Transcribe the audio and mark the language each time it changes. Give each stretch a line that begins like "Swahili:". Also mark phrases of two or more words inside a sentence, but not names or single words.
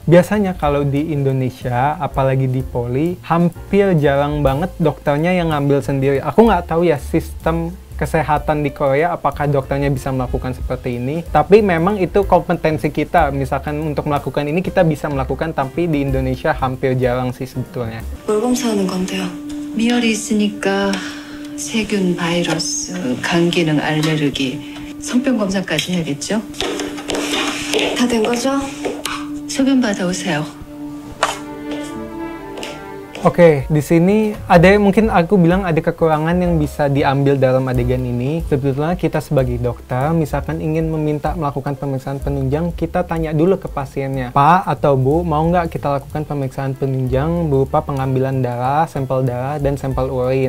Indonesian: Biasanya kalau di Indonesia, apalagi di Poli, hampir jarang banget dokternya yang ngambil sendiri. Aku nggak tahu ya sistem kesehatan di Korea apakah dokternya bisa melakukan seperti ini, tapi memang itu kompetensi kita. Misalkan untuk melakukan ini kita bisa melakukan, tapi di Indonesia hampir jarang sih sebetulnya.
Korean: 뭘 검사하는 건데요? 미열이 있으니까 세균, 바이러스, 간 기능, 알레르기, 성병 검사까지 해야겠죠? 다 된 거죠? 소견 받아오세요.
Indonesian: Oke, di sini ada mungkin aku bilang ada kekurangan yang bisa diambil dalam adegan ini. Sebetulnya kita sebagai dokter, misalkan ingin meminta melakukan pemeriksaan penunjang, kita tanya dulu ke pasiennya, Pak atau Bu, mau nggak kita lakukan pemeriksaan penunjang berupa pengambilan darah, dan sampel urin.